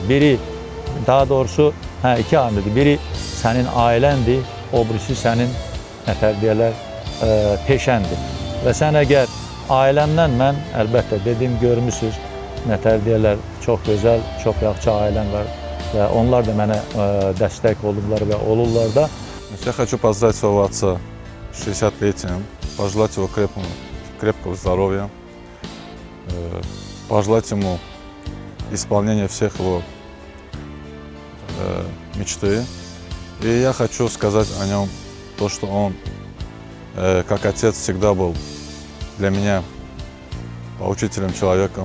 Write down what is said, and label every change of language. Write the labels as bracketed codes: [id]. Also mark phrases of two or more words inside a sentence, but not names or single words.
[az] Biri, daha doğrusu, iki amildir. Biri sənin ailəndir, o birisi sənin, deyərlər, peşəndir. Və sən əgər ailəmdən mən, əlbəttə, dediyim görmüsünüz, deyərlər, çox gözəl, çox yaxşı ailəm var və onlar da mənə dəstək olublar və olurlar da. [ru] Я хочу поздравить своего отца с 60-летием, пожелать его крепкого здоровья, пожелать ему исполнения всех его мечты. И я хочу сказать о нем то, что он, как отец, всегда был для меня поучительным человеком.